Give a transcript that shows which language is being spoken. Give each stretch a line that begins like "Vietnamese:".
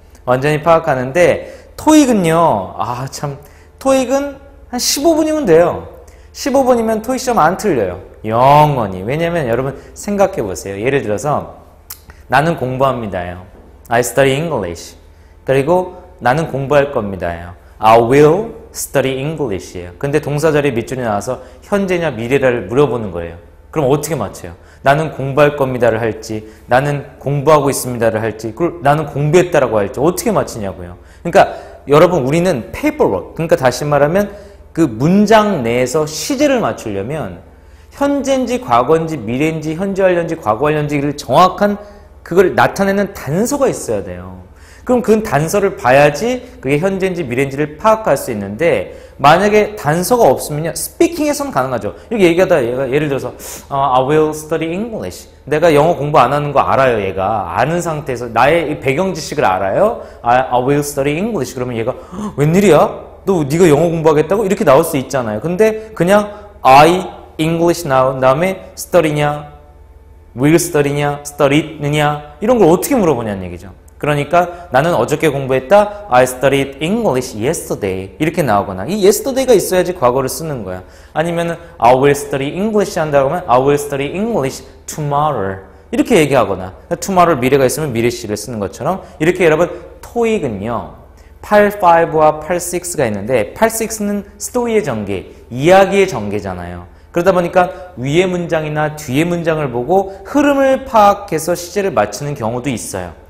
Korean: 완전히 파악하는데 토익은요, 토익은 한 15분이면 돼요. 15분이면 토익 시험 안 틀려요. 영원히. 왜냐면 여러분 생각해 보세요. 예를 들어서 나는 공부합니다요.
English: I study English.
Korean: 그리고 나는 공부할 겁니다요.
English: I will study English
Korean: 예요. 근데 동사자리 밑줄이 나와서 현재냐 미래를 물어보는 거예요. 그럼 어떻게 맞춰요? 나는 공부할 겁니다를 할지, 나는 공부하고 있습니다를 할지, 그리고 나는 공부했다라고 할지 어떻게 맞히냐고요. 그러니까 여러분 우리는 paperwork, 그러니까 다시 말하면 그 문장 내에서 시제를 맞추려면 현재인지 과거인지 미래인지 현재 완료인지 과거 완료인지를 정확한 그걸 나타내는 단서가 있어야 돼요. 그럼 그 단서를 봐야지 그게 현재인지 미래인지를 파악할 수 있는데 만약에 단서가 없으면요 스피킹에서는 가능하죠. 이렇게 얘기하다 얘가 예를 들어서
English: I will study English.
Korean: 내가 영어 공부 안 하는 거 알아요. 얘가 아는 상태에서 나의 배경 지식을 알아요.
English: I will study English.
Korean: 그러면 얘가 웬일이야? 너 네가 영어 공부하겠다고? 이렇게 나올 수 있잖아요. 근데 그냥 I English 나온 다음에 study냐 will study냐 study느냐 이런 걸 어떻게 물어보냐는 얘기죠. 그러니까 나는 어저께 공부했다.
English: I studied English yesterday.
Korean: 이렇게 나오거나 이 yesterday가 있어야지 과거를 쓰는 거야. 아니면
English: I will study English
Korean: 한다고 하면
English: I will study English tomorrow.
Korean: 이렇게 얘기하거나 tomorrow 미래가 있으면 미래 시를 쓰는 것처럼 이렇게 여러분 토익은요. 85와 86가 있는데 86는 스토리의 전개, 이야기의 전개잖아요. 그러다 보니까 위의 문장이나 뒤의 문장을 보고 흐름을 파악해서 시제를 맞추는 경우도 있어요.